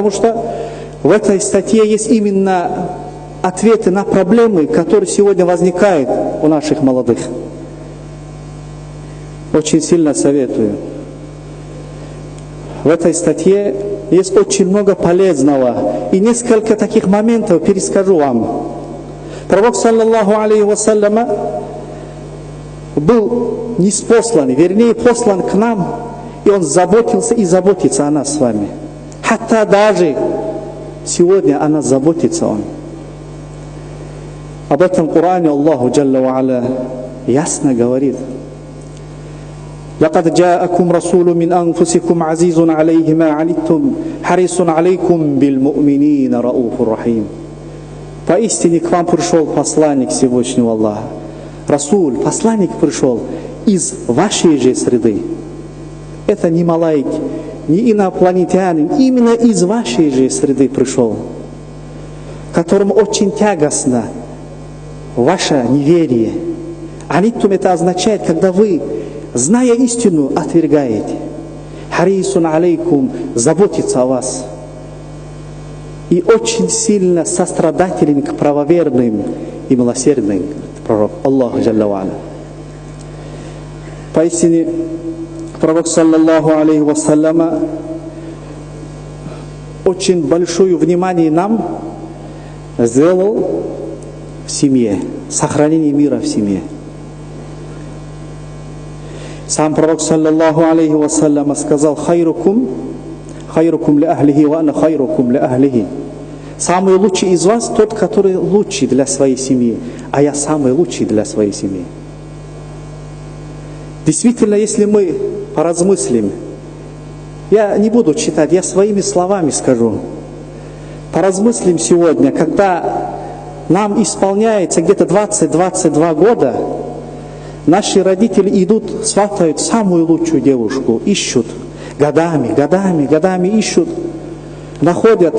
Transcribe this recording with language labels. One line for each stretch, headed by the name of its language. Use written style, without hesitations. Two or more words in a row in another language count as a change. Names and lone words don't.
Russian: Потому что В этой статье есть именно ответы на проблемы, которые сегодня возникают у наших молодых. Очень сильно советую. В этой статье есть очень много полезного. И несколько таких моментов перескажу вам. Пророк,
Arabic: صلى الله عليه وسلم,
Russian: был ниспослан, вернее, послан к нам, и он заботился и заботится о нас с вами. Хатта даже сегодня о нас заботится он. Об этом в Коране
Arabic: الله جل وعلا
Russian: ясно говорит.
Arabic: لقد جاءكم رسول من أنفسكم عزيز عليه ما عنتم حريص عليكم بالمؤمنين رؤوف رحيم.
Russian: Поистине к вам пришел посланник Всевышнего Аллаха. Расуль, посланник пришел из вашей же среды. Это не малайки, не инопланетянин, именно из вашей же среды пришел, которому очень тягостно ваше неверие. Аниттум это означает, когда вы, зная истину, отвергаете.
Arabic: حريص عليكم,
Russian: заботится о вас. И очень сильно сострадателен к правоверным и милосердным, пророк
Arabic: الله جل وعلا.
Russian: Поистине, пророк,
Arabic: صلى الله عليه وسلم,
Russian: очень большое внимание нам сделал в семье, сохранение мира в семье. Сам пророк,
Arabic: صلى الله عليه وسلم, сказал: خيركم لأهله وأنا خيركم لأهله.
Russian: Самый лучший из вас тот, который лучший для своей семьи, а я самый лучший для своей семьи. Действительно, если мы поразмыслим, я не буду читать, я своими словами скажу. Поразмыслим сегодня, когда нам исполняется где-то 20-22 года, наши родители идут, сватают самую лучшую девушку, ищут, годами ищут, находят.